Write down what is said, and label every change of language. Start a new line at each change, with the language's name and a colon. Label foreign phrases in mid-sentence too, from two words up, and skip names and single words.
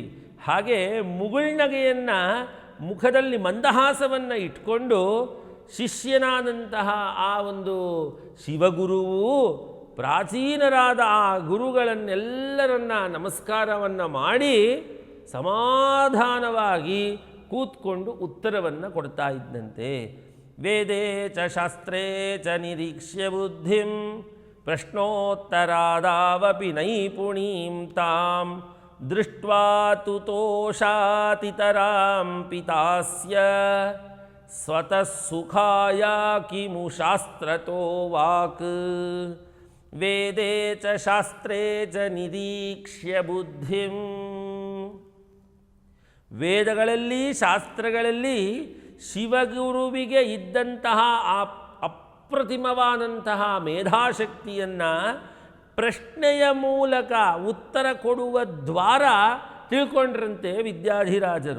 Kannada: ಹಾಗೆ ಮುಗುಳ್ನಗೆಯನ್ನು, ಮುಖದಲ್ಲಿ ಮಂದಹಾಸವನ್ನು ಇಟ್ಕೊಂಡು ಶಿಷ್ಯನಾದಂತಹ ಆ ಒಂದು ಶಿವಗುರುವು ಪ್ರಾಚೀನರಾದ ಆ ಗುರುಗಳನ್ನೆಲ್ಲರನ್ನ ನಮಸ್ಕಾರವನ್ನು ಮಾಡಿ ಸಮಾಧಾನವಾಗಿ ಕೂತ್ಕೊಂಡು ಉತ್ತರವನ್ನು ಕೊಡ್ತಾ ಇದ್ದಂತೆ.
Sanskrit: ವೇದೇ ಚ ಶಾಸ್ತ್ರೇ ಚ ನಿರೀಕ್ಷ್ಯ ಬುದ್ಧಿಂ ಪ್ರಶ್ನೋತ್ತರಾದಾವಪಿ ನೈಪುಣೀಂ ತಾಂ ದೃಷ್ಟ್ವಾ ತುತೋಷಾತಿತರಾಂ ಪಿತಾಸ್ಯ ಸ್ವತಃ ಸುಖಾಯ ಕಿಮು ಶಾಸ್ತ್ರತೋ ವಾಕ್. ವೇದೇ ಚ ಶಾಸ್ತ್ರೇ ಚ ನಿರೀಕ್ಷ್ಯ ಬುದ್ಧಿಂ.
Kannada: ವೇದಗಳಲ್ಲಿ ಶಾಸ್ತ್ರಗಳಲ್ಲಿ ಶಿವಗುರುವಿಗೆ ಇದ್ದಂತಹ ಆ ಅಪ್ರತಿಮವಾದಂತಹ ಮೇಧಾಶಕ್ತಿಯನ್ನು ಪ್ರಶ್ನೆಯ ಮೂಲಕ ಉತ್ತರ ಕೊಡುವ ದ್ವಾರ ತಿಳ್ಕೊಂಡ್ರಂತೆ ವಿದ್ಯಾಧಿರಾಜರು.